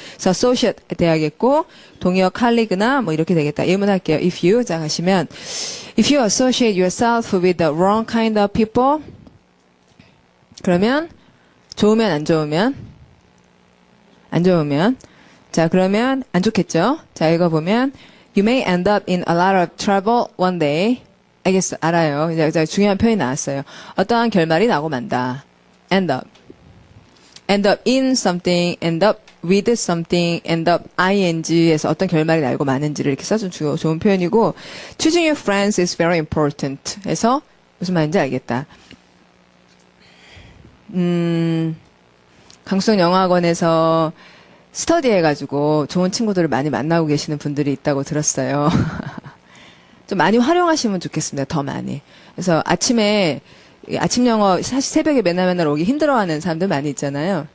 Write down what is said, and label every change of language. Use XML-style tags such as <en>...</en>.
<ko>그래서 associate 돼야겠고, 동의어 colleague나 뭐 이렇게 되겠다. 예문 할게요.</ko> <en>If you,</en> <ko>자, 가시면,</ko> <en>if you associate yourself with the wrong kind of people,</en> <ko>그러면, 좋으면, 안 좋으면, 안 좋으면, 자, 그러면, 안 좋겠죠? 자, 읽어보면,</ko> <en>you may end up in a lot of trouble one day.</en> <ko>알겠어, 알아요. 이제 중요한 표현이 나왔어요. 어떠한 결말이 나고 만다. end up. end up in something, end up with something, end up ing에서 어떤 결말이 나고 마는지를 이렇게 써준 좋은 표현이고,</ko> <en>choosing your friends is very important.</en> <ko>해서 무슨 말인지 알겠다. 강수영영어학원에서 스터디 해가지고 좋은 친구들을 많이 만나고 계시는 분들이 있다고 들었어요. 좀 많이 활용하시면 좋겠습니다. 더 많이. 그래서 아침 영어 사실 새벽에 맨날 오기 힘들어하는 사람들 많이 있잖아요.</ko>